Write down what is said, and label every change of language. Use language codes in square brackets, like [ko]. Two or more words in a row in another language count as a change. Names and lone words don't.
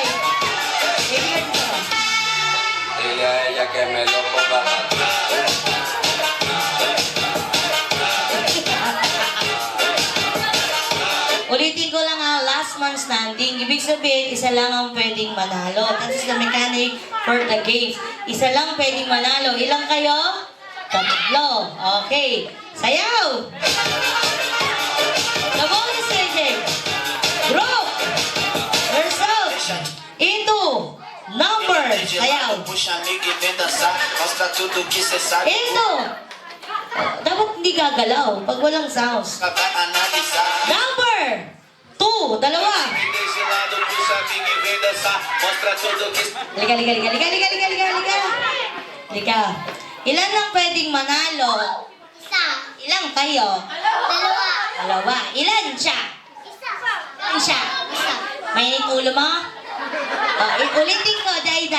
[tl] Baby ka dito. [es] Ella que me lo ponga. [tl] Ulitin ko lang [en] last man standing. [tl] Ibig sabihin, isa lang ang pwedeng manalo. [en] That is the mechanic for the game. [tl] Isa lang pwedeng manalo. Ilang kayo? Tatlo. Okay. Sayaw! [en] The ball is changing. Group! Yourself! Into! Number! [tl] Sayaw! [pt] Puxa amigo e vem dançar. Mostra tudo que cê sabe. [en] Into! [tl] Dapat hindi gagalaw pag walang sounds. [pt] Vai analisar. [en] Number 2, dalawa. [pt] Desse lado, puxa amigo e vem dançar. Mostra tudo que [tl] Lika. Ilan ang pwedeng manalo? Isa. Ilang kayo? Dalawa. Dalawa. Ilan siya? Isa. Ilan siya? Isa. Mainit ulo mo? Ulitin ko, Daida.